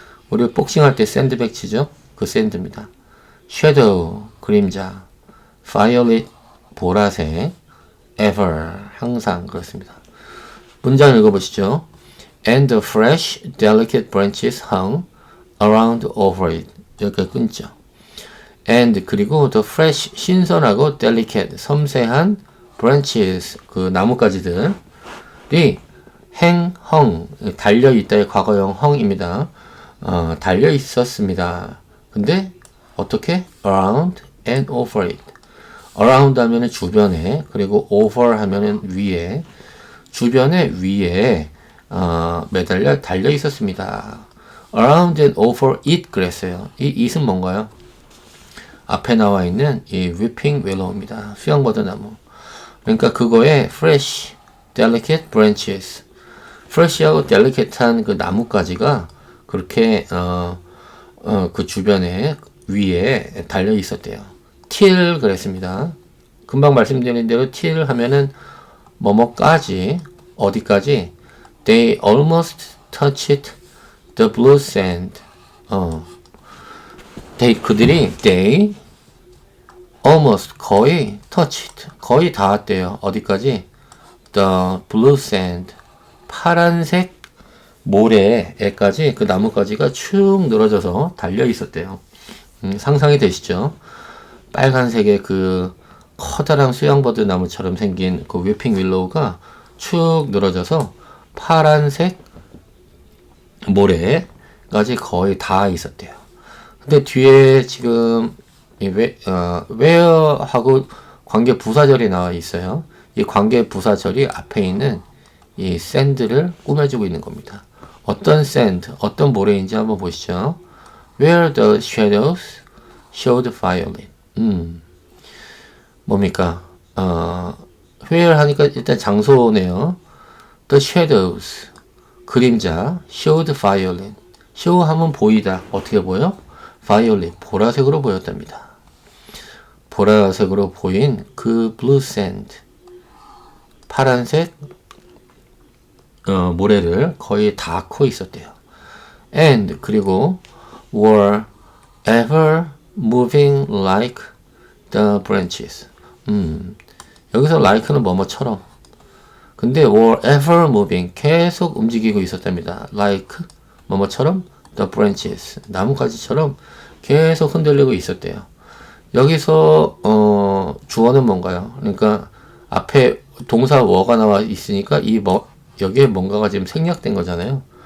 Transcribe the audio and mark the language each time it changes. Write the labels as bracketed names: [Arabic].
[Korean] 우리 복싱할 때 샌드백 치죠? 그 샌드입니다. shadow, 그림자. violet, 보라색. ever, 항상 그렇습니다. 문장 읽어보시죠. [English] And the fresh, delicate branches hung around over it. [Korean] 여기까지 끊죠. And 그리고 the fresh, 신선하고 delicate, 섬세한 branches, 그 나뭇가지들이 hung, 달려있다의 과거형 hung입니다. 달려있었습니다. 근데 어떻게? [English] around and over it. [Korean] around 하면은 주변에, 그리고 over 하면은 위에, 주변에 위에 매달려 달려 있었습니다. [English] around and over it [Korean] 그랬어요. 이 it은 뭔가요? 앞에 나와 있는 이 weeping willow입니다. 수양버드나무. 그러니까 그거에 [English] fresh, delicate branches, [Korean] fresh하고 delicate한 그 나뭇가지가 그렇게 그 주변에 위에 달려 있었대요. till 그랬습니다. 금방 말씀드린 대로 till 하면은 뭐뭐까지, 어디까지? [English] They almost touched the blue sand. they almost [Korean] 거의 touched, 거의 닿았대요. 어디까지? [English] The blue sand. [Korean] 파란색 모래에까지 그 나뭇가지가 축 늘어져서 달려 있었대요. 상상이 되시죠? 빨간색의 그 커다란 수양버드 나무처럼 생긴 그 웨핑 윌로우가 축 늘어져서 파란색 모래까지 거의 다 있었대요. 근데 뒤에 지금 where하고 관계 부사절이 나와 있어요. 이 관계 부사절이 앞에 있는 이 샌드를 꾸며주고 있는 겁니다. 어떤 샌드, 어떤 모래인지 한번 보시죠. [English] Where the shadows showed violet. [Korean] 뭡니까? where 하니까 일단 장소네요. [English] The shadows, [Korean] 그림자, [English] showed violet. [Korean] show 하면 보이다. 어떻게 보여? violet, 보라색으로 보였답니다. 보라색으로 보인 그 [English] blue sand, [Korean] 파란색 모래를 거의 다 코 있었대요. [English] And [Korean] 그리고 [English] were ever moving like the branches. [Korean] 여기서 like는 뭐뭐처럼. 근데 [English] were ever moving [Korean] 계속 움직이고 있었답니다. like 뭐뭐처럼 [English] the branches [Korean] 나뭇가지처럼 계속 흔들리고 있었대요. 여기서 주어는 뭔가요? 그러니까 앞에 동사 were가 나와 있으니까 여기에 뭔가가 지금 생략된 거잖아요.